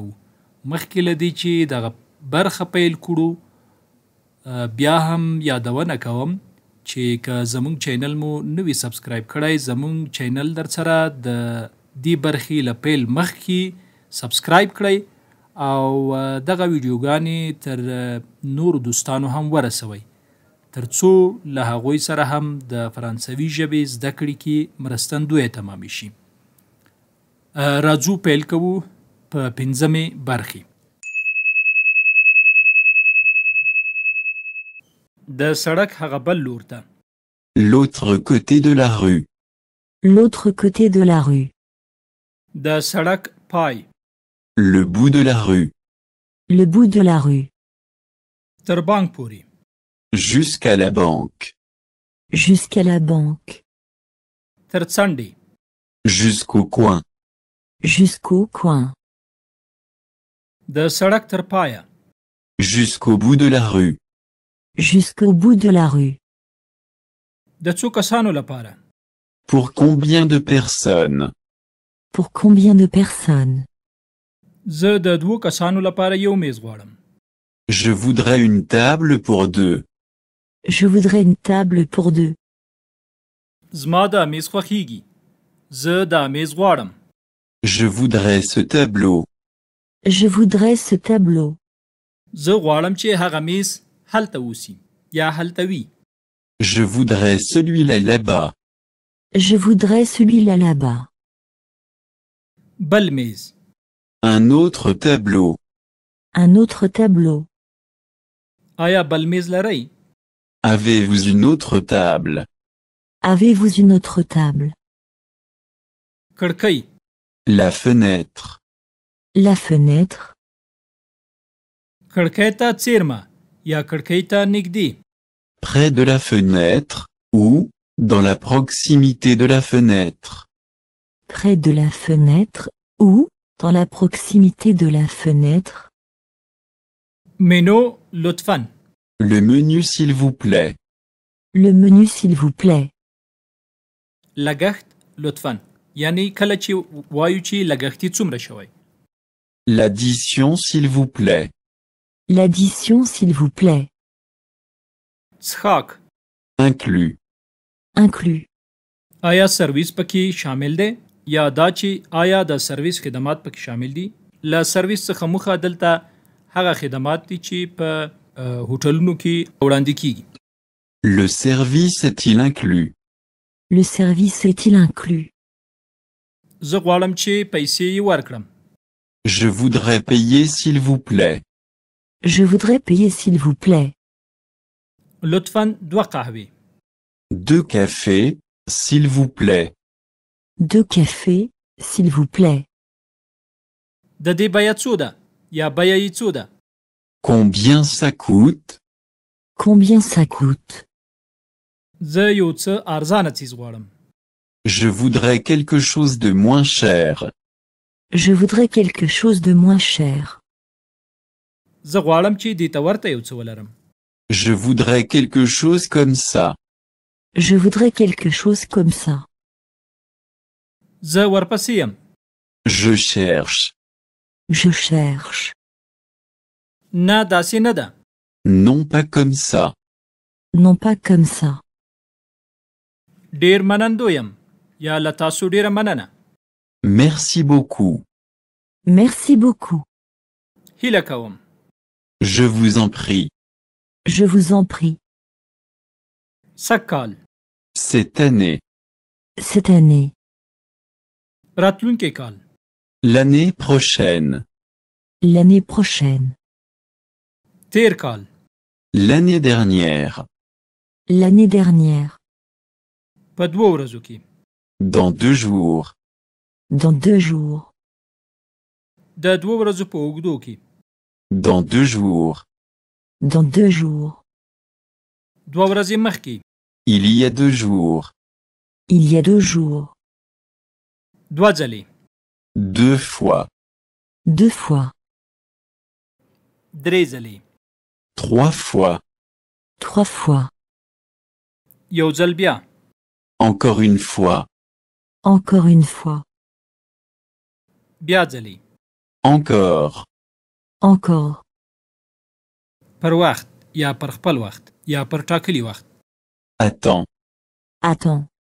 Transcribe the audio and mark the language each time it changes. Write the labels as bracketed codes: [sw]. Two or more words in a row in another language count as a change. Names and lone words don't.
[ps] مخکې له دې چې دغه برخه پیل کړو بیا هم یادونه کوم چې که زمونږ چینل مو نوی سبسکرایب کړی زمونږ چینل در سره د دې برخې له پیل مخکې سبسکرایب کړئ او دغه ویډیوګانې تر نورو دوستانو هم ورسوئ تر څو له هغوی سره هم د فرانسوي ژبې زده کړې کې مرستندویه تمامې شي. راځو پیل کوو په 5مې برخې. د سړک هغه بل لور ته. [fr] L'autre côté de la rue. L'autre côté de la rue. [ps] د سړک پای. [fr] Le bout de la rue. Le bout de la rue. [ps] تر بانک پورې. [fr] Jusqu'à la banque. Jusqu'à la banque. [ps] تر څنډې. [fr] Jusqu'au coin. Jusqu'au coin. [ps] د سړک تر پایه. [fr] Jusqu'au bout de la rue. Jusqu'au bout de la rue. [ps] د څو کسانو لپاره. [fr] Pour combien de personnes? Pour combien de personnes? [ps] زه د 2 کسانو لپاره یو میز غواړم. [fr] Je voudrais une table pour 2. Je voudrais une table pour 2. [ps] زما دا میز خوښیږي. زه دا میز غواړم. [fr] Je voudrais ce tableau. Je voudrais ce tableau. [ps] زه غواړم چې هغه میز هلته اوسي یا هلته وي. [fr] Je voudrais celui-là là-bas. Je voudrais celui-là là-bas. [ps] بل میز. [fr] Un autre tableau. Un autre tableau. [ps] آیا بل میز لرئ؟ [fr] Avez-vous une autre table? Avez-vous une autre table? [ps] کړکۍ. [fr] La fenêtre. La fenêtre. [ps] کړکۍ ته څیرمه یا کړکۍ ته نږدې. [fr] Près de la fenêtre ou dans la proximité de la fenêtre. Près de la fenêtre ou dans la proximité de la fenêtre. [ps] منو لطفاً. [fr] Le menu s'il vous plaît. Le menu s'il vous plaît. [ps] لګښت لطفاً. یعنی کله چې وایو چې لګښتي څومره شوی. [fr] L'addition s'il vous plaît. L'addition s'il vous plaît. [ps] څښاک. [fr] Inclus. Inclus. [ps] آیا سرویس پکې شامل دی یا دا چې آیا د سرویس خدمات پکې شامل دي؟ له سرویس څخه موخه دلته هغه خدمات دي چې په هوټلونو کې وړاندې کیږي. [fr] Le service est-il inclus? Le service est-il inclus? [ps] زه غواړم چې پیسې یې ورکړم. [fr] Je voudrais payer s'il vous plaît. Je voudrais payer s'il vous plaît. [ps] لطفاً 2 قهوې. [fr] 2 cafés, s'il vous plaît. 2 cafés, s'il vous plaît. [ps] د دې بیه څو ده یا بیه یې څو ده؟ [fr] Combien ça coûte? Combien ça coûte? [ps] زه یو څه ارزانه څیز غواړم. [fr] Je voudrais quelque chose de moins cher. Je voudrais quelque chose de moins cher. [ps] زه غواړم چې دې ته ورته یو څه ولرم. [fr] Je voudrais quelque chose comme ça. Je voudrais quelque chose comme ça. [ps] زه ورپسې یم. [fr] Je cherche. Je cherche. [ps] نه داسې نه ده. [fr] Non pas comme ça. Non pas comme ça. [ps] ډیر منندو یم یا له تاسو ډیره مننه. [fr] Merci beaucoup. Merci beaucoup. [ps] هیله کوم. [fr] Je vous en prie. Je vous en prie. [ps] سږ کال. [fr] Cette année. Cette année. [ps] راتلونکی کال. [fr] L'année prochaine. L'année prochaine. [ps] تیر کال. [fr] L'année dernière. L'année dernière. [ps] په 2 ورځو کې. [fr] Dans 2 jours. Dans 2 jours. [ps] د 2 ورځو په اوږدو کې. [fr] Dans 2 jours. Dans 2 jours. [ps] 2 ورځې مخکې. [fr] Il y a 2 jours. Il y a 2 jours. [ps] 2 ځلې. [fr] 2 fois. 2 fois, [ps] 3 ځلې [fr] 3 fois, 3 fois, [ps] یو ځل بیا [fr] encore une fois, encore une fois, [ps] بیا ځلې [fr] encore, encore, [ps] پر وخت یا پر خپل وخت یا پر ټاکلي وخت [fr] attends, attends,